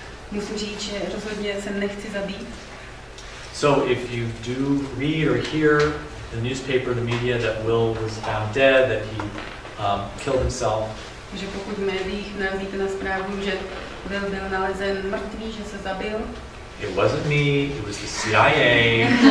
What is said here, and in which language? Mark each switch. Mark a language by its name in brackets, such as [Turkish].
[Czech] Musím říct, že rozhodně se nechci zabít. [English] So if you do read or hear the newspaper, the media, that Will was found dead, that he killed himself. [Czech] Takže pokud v médiích narazíte na zprávu, že Will byl nalezen mrtvý, že se zabil. [English] It wasn't me, it was the CIA.